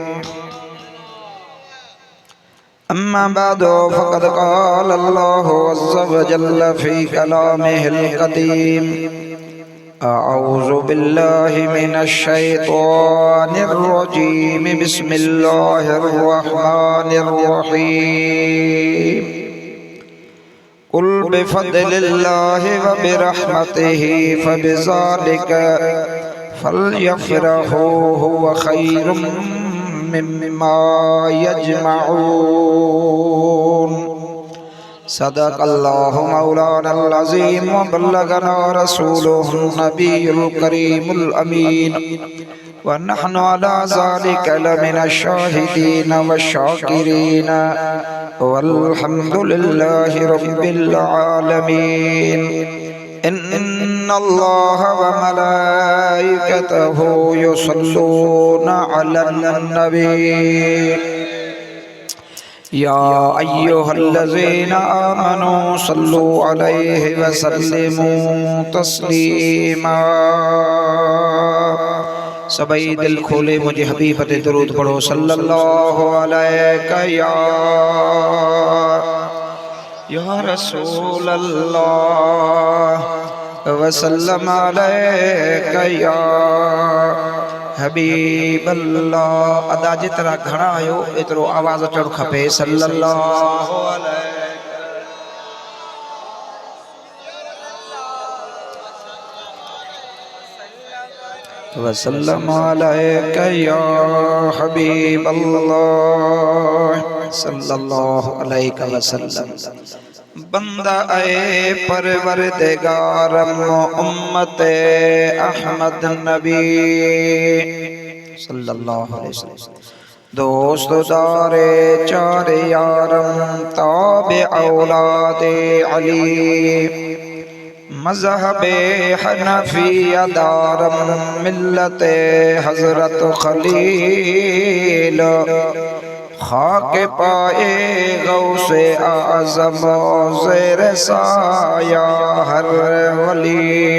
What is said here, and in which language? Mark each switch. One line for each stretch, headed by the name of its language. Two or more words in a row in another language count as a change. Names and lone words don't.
Arabic: أما بعد فقد قال الله عز وجل في كلامه القديم أعوذ بالله من الشيطان الرجيم بسم الله الرحمن الرحيم. قل بفضل الله وبرحمته فبذلك فليفرحوا هو خير مما يجمعون. صدق الله مولانا العظيم وبلغنا رسوله النبي الكريم الأمين ونحن على ذلك لمن الشاهدين وشاكرين والحمد لله رب العالمين. إن الله وملائكته يصلون على النبي يا أيها الذين آمنوا صلوا عليه وسلموا تسليما.
Urdu: سبھی دل کھولے مجھے حبیب پہ درود پڑھو
Arabic: صلى الله عليك يا رسول الله وسلم عليك يا حبيب الله.
Kachhi: अदा जितना घणा आयो एतरो आवाज अचण खपे
Arabic: صلى الله عليه وسلم عليك يا حبيب الله صلى الله عليه وسلم.
Persian: بندهٔ پروردگار امت احمد نبی
Arabic: صلى الله عليه وسلم.
Persian: دوستدار چار یارم تابع اولاد علی مذهب حنفیه دارم ملت حضرت خلیل خاک پای غوث اعظم زیر سایه هر ولی.